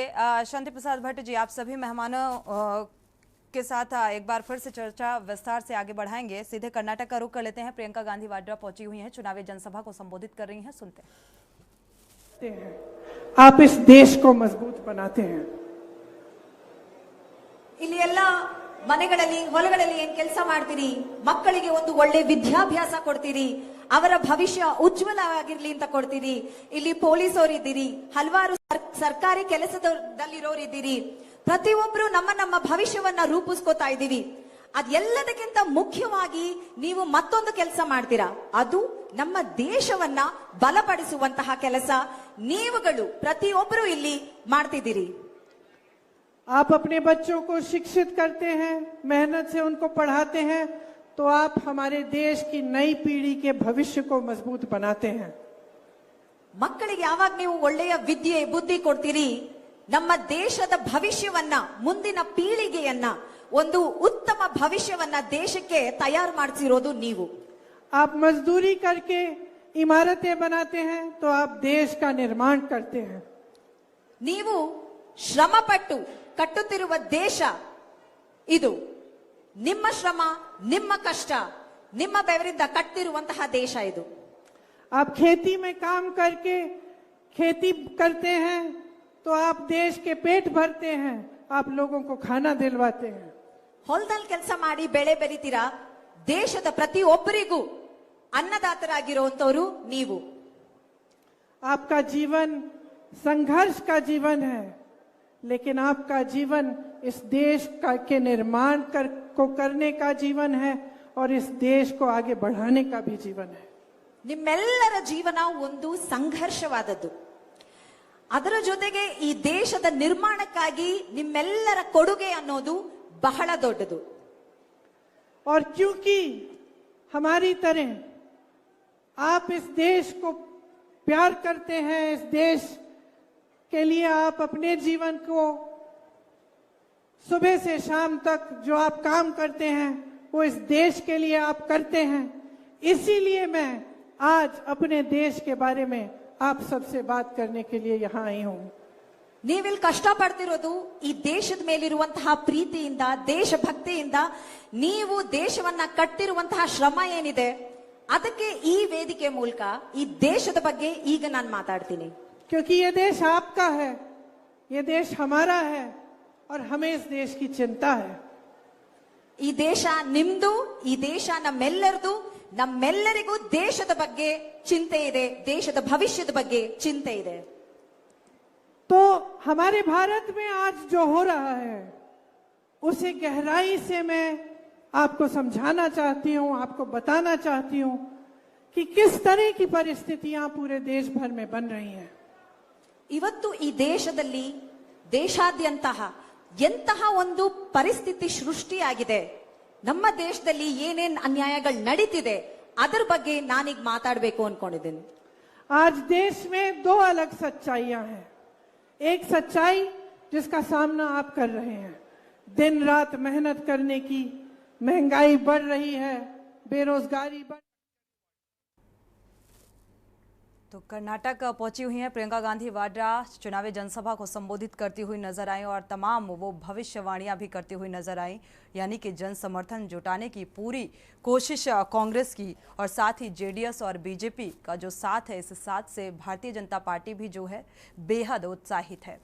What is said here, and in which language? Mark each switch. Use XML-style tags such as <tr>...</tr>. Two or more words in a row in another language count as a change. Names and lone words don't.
<hi>शांति प्रसाद भट्ट जी, आप सभी मेहमानों के साथ एक बार फिर से चर्चा विस्तार से आगे बढ़ाएंगे। सीधे कर्नाटक का रुख कर लेते हैं। प्रियंका गांधी वाड्रा पहुंची हुई हैं, चुनावी जनसभा को संबोधित कर रही हैं, सुनते हैं। आप इस देश को मजबूत बनाते हैं।</hi> <kn>ಇಲ್ಲಿ ಎಲ್ಲ ಮನೆಗಳಲ್ಲಿ ಹೊಲಗಳಲ್ಲಿ ಏನ್ ಕೆಲಸ ಮಾಡ್ತೀರಿ, ಮಕ್ಕಳಿಗೆ ಒಂದು ಒಳ್ಳೆ ವಿದ್ಯಾಭ್ಯಾಸ ಕೊಡ್ತೀರಿ, ಅವರ ಭವಿಷ್ಯ ಉಜ್ವಲವಾಗಿರ್ಲಿ ಅಂತ ಕೊಡ್ತೀರಿ. ಇಲ್ಲಿ ಪೊಲೀಸರು ಹಲವಾರು ಸರ್ಕಾರಿ ಕೆಲಸದಲ್ಲಿರೋರಿದ್ದೀರಿ. ಪ್ರತಿಯೊಬ್ಬರು ನಮ್ಮ ಭವಿಷ್ಯವನ್ನ ರೂಪಿಸ್ಕೋತಾ ಇದ್ದೀವಿ. ಅದೆಲ್ಲದಕ್ಕಿಂತ ಮುಖ್ಯವಾಗಿ ನೀವು ಮತ್ತೊಂದು ಕೆಲಸ ಮಾಡ್ತೀರಾ, ಅದು ನಮ್ಮ ದೇಶವನ್ನ ಬಲಪಡಿಸುವಂತಹ ಕೆಲಸ ನೀವುಗಳು ಪ್ರತಿಯೊಬ್ಬರು ಇಲ್ಲಿ ಮಾಡ್ತಿದ್ದೀರಿ.</kn> <hi>आप अपने बच्चों को शिक्षित करते हैं, मेहनत से उनको पढ़ाते हैं, तो आप हमारे देश की नई पीढ़ी के भविष्य को मजबूत बनाते हैं.</hi> <kn>ಮಕ್ಕಳಿಗೆ ಯಾವಾಗ ನೀವು ಒಳ್ಳೆಯ ವಿದ್ಯೆ ಬುದ್ಧಿ ಕೊಡ್ತೀರಿ, ನಮ್ಮ ದೇಶದ ಭವಿಷ್ಯವನ್ನ, ಮುಂದಿನ ಪೀಳಿಗೆಯನ್ನ, ಒಂದು ಉತ್ತಮ ಭವಿಷ್ಯವನ್ನ ದೇಶಕ್ಕೆ ತಯಾರು ಮಾಡಿಸಿರೋದು ನೀವು.</kn> <hi>आप मजदूरी करके इमारतें बनाते हैं तो आप देश का निर्माण करते हैं.</hi> <kn>ನೀವು ಶ್ರಮಪಟ್ಟು ಕಟ್ಟುತ್ತಿರುವ ದೇಶ ಇದು. ನಿಮ್ಮ ಶ್ರಮ, ನಿಮ್ಮ ಕಷ್ಟ, ನಿಮ್ಮ ಬೆವರಿಂದ ಕಟ್ಟಿರುವಂತಹ ದೇಶ ಇದು.</kn> <hi>आप खेती में काम करके खेती करते हैं तो आप देश के पेट भरते हैं, आप लोगों को खाना दिलवाते हैं.</hi> <kn>ಹೊಲದಲ್ಲಿ ಕೆಲಸ ಮಾಡಿ ಬೆಳೆ ಬೆರಿತೀರಾ, ದೇಶದ ಪ್ರತಿಯೊಬ್ಬರಿಗೂ ಅನ್ನದಾತರಾಗಿರುವಂತವರು ನೀವು.</kn> <hi>आपका जीवन संघर्ष का जीवन है, लेकिन आपका जीवन इस देश के निर्माण करने का जीवन है और इस देश को आगे बढ़ाने का भी जीवन है.</hi> <kn>ನಿಮ್ಮೆಲ್ಲರ ಜೀವನ ಒಂದು ಸಂಘರ್ಷವಾದದ್ದು. ಅದರ ಜೊತೆಗೆ ಈ ದೇಶದ ನಿರ್ಮಾಣಕ್ಕಾಗಿ ನಿಮ್ಮೆಲ್ಲರ ಕೊಡುಗೆ ಅನ್ನೋದು ಬಹಳ ದೊಡ್ಡದು.</kn> <hi>और क्योंकि हमारी तरह आप इस देश को प्यार करते हैं, इस देश के लिए आप अपने जीवन को सुबह से शाम तक जो आप काम करते हैं वो इस देश के लिए आप करते हैं. इसीलिए मैं आज अपने देश के बारे में आप सबसे बात करने के लिए यहाँ आई हूँ.</hi> <kn>ನೀವಿಲ್ಲಿ ಕಷ್ಟಪಡ್ತಿರೋದು ಈ ದೇಶದ ಮೇಲಿರುವಂತಹ ಪ್ರೀತಿಯಿಂದ, ದೇಶಭಕ್ತಿಯಿಂದ, ನೀವು ದೇಶವನ್ನ ಕಟ್ಟಿರುವಂತಹ ಶ್ರಮ ಏನಿದೆ ಅದಕ್ಕೆ ಈ ವೇದಿಕೆ ಮೂಲಕ ಈ ದೇಶದ ಬಗ್ಗೆ ಈಗ ನಾನು ಮಾತಾಡ್ತೀನಿ.</kn> <hi>क्योंकि ये देश आपका है, ये देश हमारा है और हमें इस देश की चिंता है.</hi> <kn>ಈ ದೇಶ ನಿಮ್ದು, ಈ ದೇಶ ನಮ್ಮೆಲ್ಲರದು. ನಮ್ಮೆಲ್ಲರಿಗೂ ದೇಶದ ಬಗ್ಗೆ ಚಿಂತೆ ಇದೆ, ದೇಶದ ಭವಿಷ್ಯದ ಬಗ್ಗೆ ಚಿಂತೆ ಇದೆ.</kn> <hi>तो हमारे भारत में आज जो हो रहा है उसे गहराई से मैं आपको समझाना चाहती हूँ, आपको बताना चाहती हूँ कि किस तरह की परिस्थितियां पूरे देश भर में बन रही हैं.</hi> <kn>ಇವತ್ತು ಈ ದೇಶದಲ್ಲಿ ದೇಶಾದ್ಯಂತಹ ಎಂತಹ ಒಂದು ಪರಿಸ್ಥಿತಿ ಸೃಷ್ಟಿಯಾಗಿದೆ, ನಮ್ಮ ದೇಶದಲ್ಲಿ ಏನೇನ್ ಅನ್ಯಾಯಗಳು ನಡೀತಿದೆ ಅದರ ಬಗ್ಗೆ ನಾನೀಗ ಮಾತಾಡಬೇಕು ಅನ್ಕೊಂಡಿದ್ದೀನಿ.</kn> <hi>आज देश में दो अलग सच्चाइयां हैं. एक सच्चाई जिसका सामना आप कर रहे हैं, दिन रात मेहनत करने की, महंगाई बढ़ रही है, बेरोजगारी बढ़. तो कर्नाटक पहुंची हुई हैं प्रियंका गांधी वाड्रा, चुनावी जनसभा को संबोधित करती हुई नजर आई और तमाम वो भविष्यवाणियां भी करती हुई नजर आई, यानी कि जन समर्थन जुटाने की पूरी कोशिश कांग्रेस की और साथ ही जेडीएस और बीजेपी का जो साथ है, इस साथ से भारतीय जनता पार्टी भी जो है बेहद उत्साहित है.</hi>